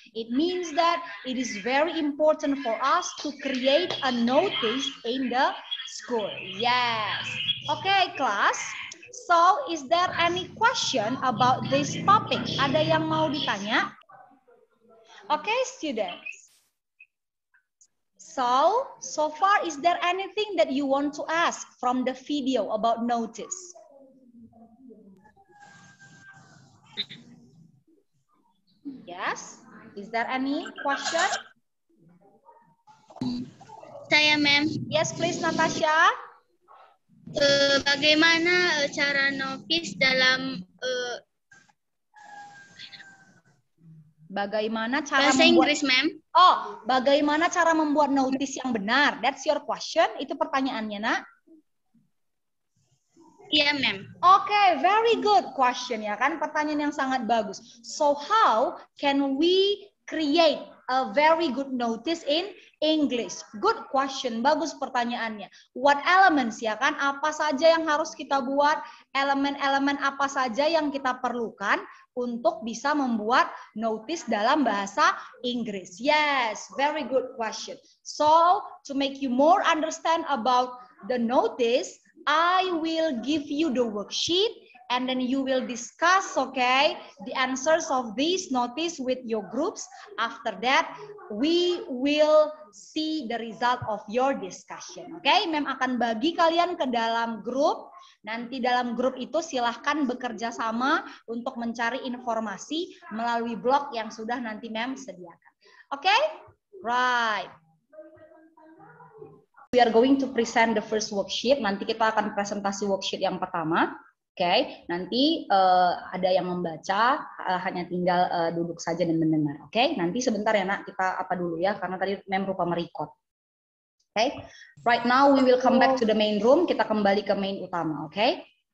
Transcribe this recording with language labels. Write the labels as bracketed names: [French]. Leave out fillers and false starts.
[English] It means that it is very important for us to create a notice in the school. Yes. Okay, class. So, is there any question about this topic? [Indonesian] Ada yang mau ditanya? [English] Okay, students. So far, is there anything that you want to ask from the video about notice? Yes? Is there any question? [Indonesian] Saya, Ma'am. [English] Yes, please, Natasha. [Indonesian] Bagaimana cara notice dalam Bagaimana cara bahasa membuat... Inggris, Ma'am? Oh, bagaimana cara membuat notice yang benar? [English] That's your question? [Indonesian] Itu pertanyaannya, Nak? Iya, Ma'am. [English] Okay, very good question [Indonesian] ya kan? Pertanyaan yang sangat bagus. [English] So how can we create a very good notice in English? Good question, [Indonesian] bagus pertanyaannya. [English] What elements [Indonesian] ya kan? Apa saja yang harus kita buat? Elemen-elemen apa saja yang kita perlukan untuk bisa membuat notice dalam bahasa Inggris? [English] Yes, very good question. So, to make you more understand about the notice, I will give you the worksheet and then you will discuss, okay, the answers of this notice with your groups. After that, we will see the result of your discussion. [Indonesian] Okay, Mem akan bagi kalian ke dalam grup. Nanti dalam grup itu silahkan bekerja sama untuk mencari informasi melalui blog yang sudah nanti Mem sediakan. [English] Okay, right. We are going to present the first worksheet. [Indonesian] Nanti kita akan presentasi worksheet yang pertama. Oke, nanti ada yang membaca, hanya tinggal duduk saja dan mendengar. Oke, nanti sebentar ya Nak, kita apa dulu ya, karena tadi Mem lupa merecord. [English] Oke, right now we will come back to the main room. [Indonesian] Kita kembali ke main utama. [English] Oke.